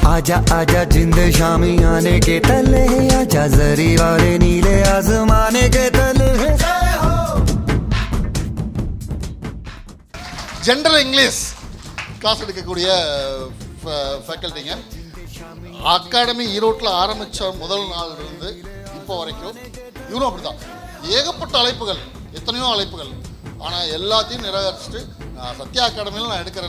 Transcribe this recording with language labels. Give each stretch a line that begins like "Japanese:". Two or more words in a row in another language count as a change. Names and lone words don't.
Hindi: आजा आजा जिंद शामी आने के तले आजा जरी वाले नीले आसमाने के तले
English: General English class
Tamil: எடுக்கக்கூடிய ஃபேக்கல்ட்டிங்க. அகாடமி ஈரோட்டில் ஆரம்பித்த முதல் நாள் இருந்து இப்போ வரைக்கும் இவரும் அப்படி தான். ஏகப்பட்ட அழைப்புகள், எத்தனையோ அழைப்புகள், ஆனால் எல்லாத்தையும் நிராகரிச்சுட்டு சத்யா அகாடமியில் நான் எடுக்கிறேன்.